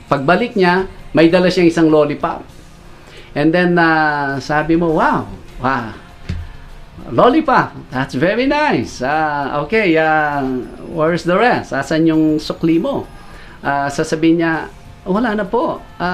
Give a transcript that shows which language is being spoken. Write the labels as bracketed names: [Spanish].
[Filipino] Pagbalik niya, may dala siyang isang lollipop. [English] And then, [Filipino] sabi mo, [English] wow, lollipop, that's very nice. Okay, where's the rest? [Filipino] Asan yung sukli mo? Sasabihin niya, wala na po.